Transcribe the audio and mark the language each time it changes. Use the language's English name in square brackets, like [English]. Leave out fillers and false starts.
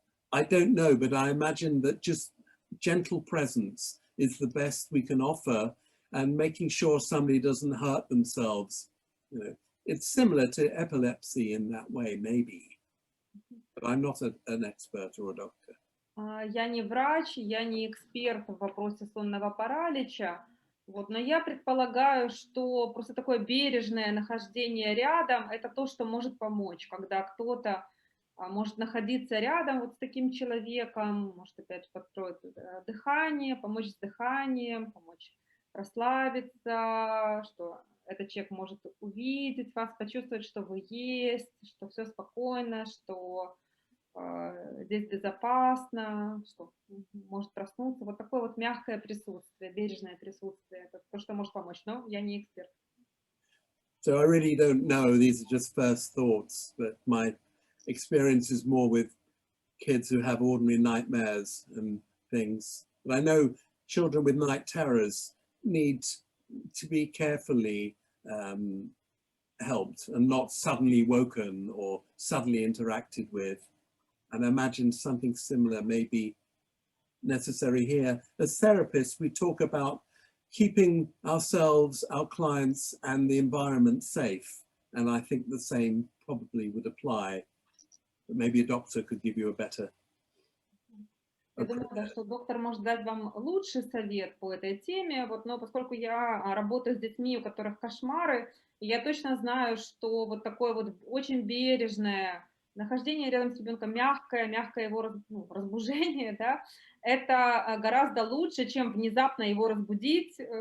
[English] I don't know, but I imagine that just gentle presence is the best we can offer, and making sure somebody doesn't hurt themselves. You know, it's similar to epilepsy in that way, maybe, but I'm not an expert or a doctor. [Russian] Я не врач, я не эксперт в вопросе сонного паралича, вот, но я предполагаю, что просто такое бережное нахождение рядом – это то, что может помочь, когда кто-то может находиться рядом вот с таким человеком, может опять же подстроить дыхание, помочь с дыханием, помочь расслабиться, что этот человек может увидеть вас, почувствовать, что вы есть, что все спокойно, что здесь безопасно, что может проснуться. Вот такое вот мягкое присутствие, бережное присутствие, это то, что может помочь, но я не эксперт. [English] So I really don't know, these are just first thoughts, but my experience is more with kids who have ordinary nightmares and things. But I know children with night terrors need to be carefully helped and not suddenly woken or suddenly interacted with. And I imagine something similar may be necessary here. As therapists, we talk about keeping ourselves, our clients, and the environment safe. And I think the same probably would apply. But maybe a doctor could give you a better. [Russian] Я думаю, да, что доктор может дать вам лучший совет по этой теме, вот, но поскольку я работаю с детьми, у которых кошмары, я точно знаю, что вот такое вот очень бережное нахождение рядом с ребенком, мягкое его разбужение, да, это гораздо лучше, чем внезапно его разбудить.